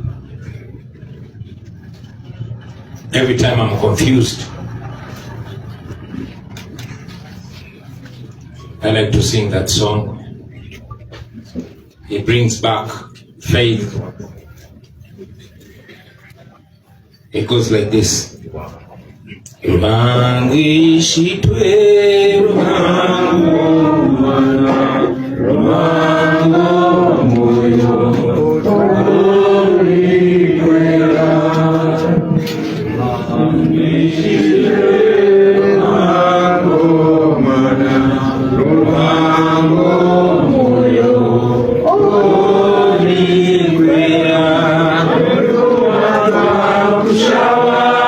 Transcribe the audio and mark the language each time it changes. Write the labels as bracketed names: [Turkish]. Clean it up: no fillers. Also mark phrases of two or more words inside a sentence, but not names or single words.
[English] Every time I'm confused, I like to sing that song. It brings back faith. It goes like this. Rubangi shitwe rubango mana rubango moyo ori kwera rubangi shitwe rubango mana rubango moyo ori kwera rubango kushawa